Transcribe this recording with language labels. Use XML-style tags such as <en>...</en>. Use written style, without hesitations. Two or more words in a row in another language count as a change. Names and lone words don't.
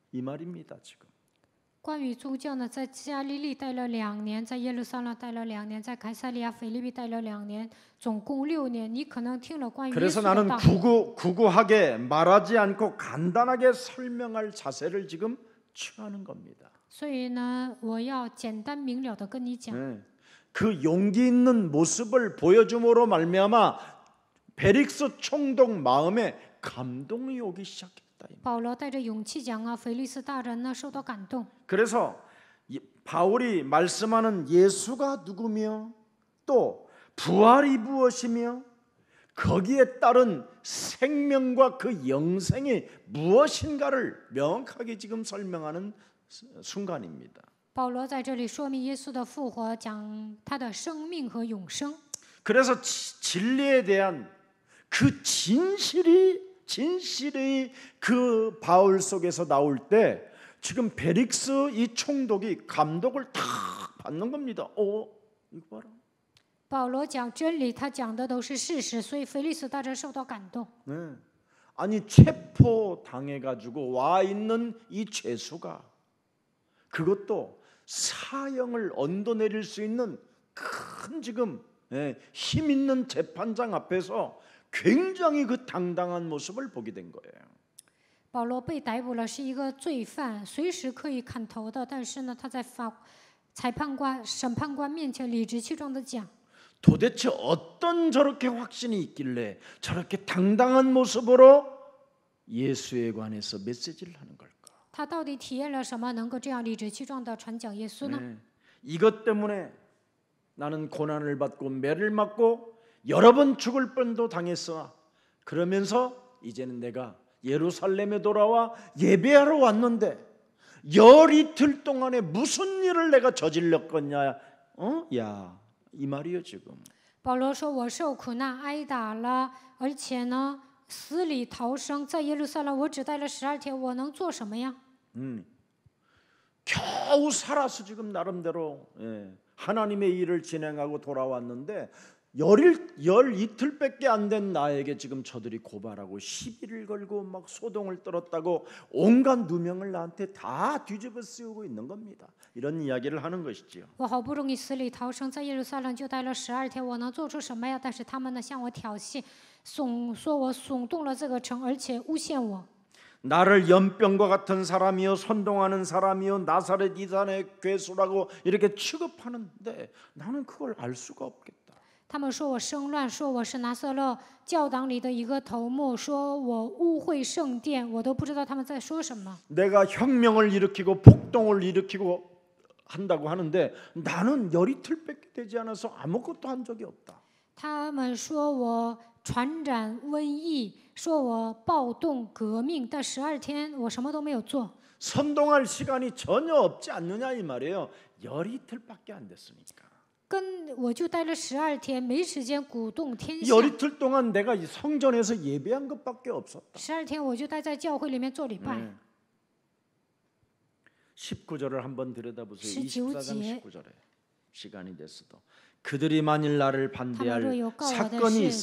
<ko>이 말입니다. 지금</ko> <zh>关于宗教呢，在加利利待了2年，在耶路撒冷待了2年，在凯撒利亚腓立比待了2年，总共6年。你可能听了关于耶</zh> <ko>그래서</ko> <zh>稣的</zh> <ko>나는</ko> <zh>道，</zh> <ko>구구하게 말하지 않고 간단하게 설명할 자세를 지금 취하는 겁니다.</ko> <zh>所以呢，我要简单明了的跟你讲，</zh> <ko>네. 그 용기 있는 모습을 보여줌으로 말미암아 벨릭스 총독 마음에 감동이 오기 시작했다.</ko> <zh>保罗带着勇气讲啊，腓利斯大人呢受到感动，</zh> <ko>그래서 바울이 말씀하는 예수가 누구며 또 부활이 무엇이며 거기에 따른 생명과 그 영생이 무엇인가를 명확하게 지금 설명하는 순간입니다.</ko> <zh>保罗在这里说明耶稣的复活，讲他的生命和永生。</zh> <ko>그래서 진리에 대한 그 진실이 그 바울 속에서 나올 때 지금 벨릭스 이 총독이 감독을 탁 받는 겁니다. 이거 봐라.</ko> <zh>保罗讲真理，他讲的都是事实，所以腓利斯大人受到感动。</zh> <ko>네. 아니 체포 당해가지고 와 있는 이 죄수가 그것도 사형을 언도내릴 수 있는 큰 지금 힘 있는 재판장 앞에서 굉장히 그 당당한 모습을 보게 된 거예요.</ko> <zh>保罗被逮捕了，是一个罪犯，随时可以砍头的。但是呢，他在裁判官、审判官面前理直气壮地讲：</zh> <ko>도대체 어떤 저렇게 확신이 있길래 저렇게 당당한 모습으로 예수에 관해서 메시지를 하는 걸까?</ko> <zh>他到底体验了什么，能够这样理直气壮地传讲耶稣呢？</zh> <ko>이것 때문에 나는 고난을 받고 매를 맞고 여러 번 죽을 뻔도 당했어. 그러면서 이제는 내가 예루살렘에 돌아와 예배하러 왔는데 열 이틀 동안에 무슨 일을 내가 저질렀겠냐? 이 말이요 지금.</ko> <zh>保罗说：“我受苦难，挨打了，而且呢，死里逃生，在耶路撒冷我只待了12天，我能做什么呀？”</zh> <ko>겨우 살아서 지금 나름대로 하나님의 일을 진행하고 돌아왔는데 열 이틀밖에 안 된 나에게 지금 저들이 고발하고 시비를 걸고 막 소동을 떨었다고 온갖 누명을 나한테 다 뒤집어 씌우고 있는 겁니다. 이런 이야기를 하는 것이지요.</ko> <zh>我好不容易死里逃生，在耶路撒冷就待了12天，我能做出什么呀？但是他们呢向我挑衅，说我耸动了这个城，而且诬陷我。</zh> <ko>나를 연병과 같은 사람이요 선동하는 사람이요 나사렛 이단의 괴수라고 이렇게 취급하는데 나는 그걸 알 수가 없겠다.</ko> <zh>他们说我生乱，说我是拿撒勒教党里的一个头目，说我污秽圣殿，我都不知道他们在说什么。</zh> <ko>내가 혁명을 일으키고 폭동을 일으키고 한다고 하는데 나는 열 이틀밖에 되지 않아서 아무것도 한 적이 없다.</ko> <zh>他们说我传染瘟疫，说我暴动革命，但12天我什么都没有做。</zh> <ko>선동할 시간이 전혀 없지 않느냐 이 말이에요. 열 이틀밖에 안 됐으니까.</ko> <zh>跟我就待了12天，没时间鼓动天下。</zh> <ko>열 이틀 동안 내가 이 성전에서 예배한 것밖에 없었다.</ko> <zh>12 天我就待在教会里面做礼拜。</zh> <ko>19절을 한번 들여다보세요. 19 24장</ko> <zh>节.</zh> <ko>19절에 시간이 됐어도 그들이 만일 나를</ko> <zh>他们若</zh> <ko>반대할</ko> <zh>有告我的</zh> <ko>사건이</ko> <zh>事，就</zh>